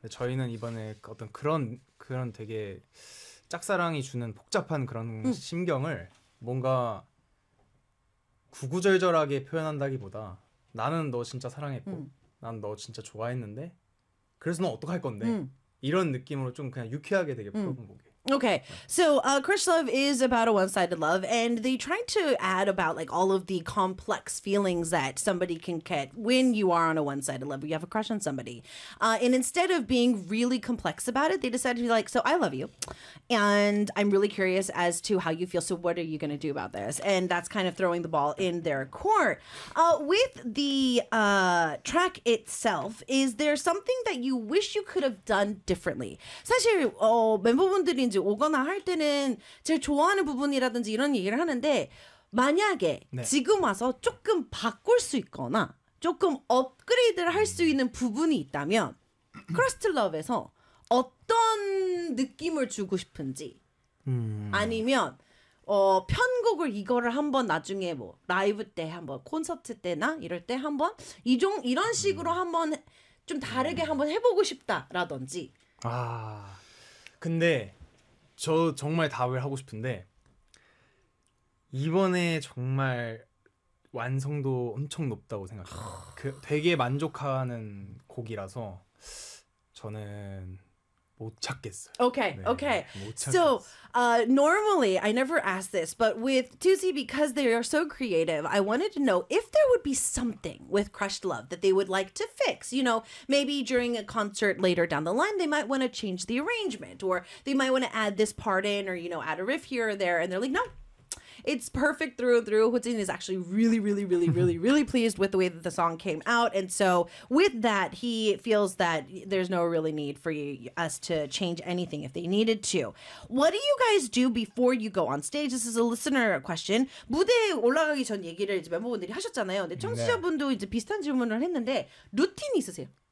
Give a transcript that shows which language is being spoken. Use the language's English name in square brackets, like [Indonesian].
[Korean] 저희는 이번에 어떤 그런 되게 짝사랑이 주는 복잡한 그런 심경을 뭔가 구구절절하게 표현한다기보다 나는 너 진짜 사랑했고 난 너 진짜 좋아했는데 그래서 너 어떡할 건데 이런 느낌으로 좀 그냥 유쾌하게 되게 풀어본 곡이에요. [English] Okay, so Crush Love is about a one-sided love, and they try to add about like all of the complex feelings that somebody can get when you are on a one-sided love, you have a crush on somebody. And instead of being really complex about it, they decided to be like, so I love you, and I'm really curious as to how you feel, so what are you going to do about this? And that's kind of throwing the ball in their court. With the track itself, is there something that you wish you could have done differently? [Korean] 사실 멤버분들이 이제 오거나 할 때는 제일 좋아하는 부분이라든지 이런 얘기를 하는데 만약에 네. 지금 와서 조금 바꿀 수 있거나 조금 업그레이드를 할 수 있는 부분이 있다면 크러스트 러브에서 어떤 느낌을 주고 싶은지 아니면 편곡을 이거를 한번 나중에 뭐 라이브 때 한번 콘서트 때나 이럴 때 한번 이종 이런 식으로 한번 좀 다르게 한번 해보고 싶다라든지. 아 근데 저 정말 답을 하고 싶은데 이번에 정말 완성도 엄청 높다고 생각해요. 그 되게 만족하는 곡이라서 저는 못 찾겠어요. [English] Okay, 네, okay. So, normally I never ask this, but with Tuzi, because they are so creative, I wanted to know if there would be something with Crushed Love that they would like to fix. You know, maybe during a concert later down the line, they might want to change the arrangement, or they might want to add this part in, or you know, add a riff here or there, and they're like, no. It's perfect through and through. Hootsin is actually really, really, really, really, really pleased with the way that the song came out. And so with that, he feels that there's no really need for us to change anything if they needed to. What do you guys do before you go on stage? This is a listener question. [Korean] 무대에 올라가기 전 얘기를 이제 멤버분들이 하셨잖아요. 근데 청취자분도 이제 비슷한 질문을 했는데 루틴이 있으세요?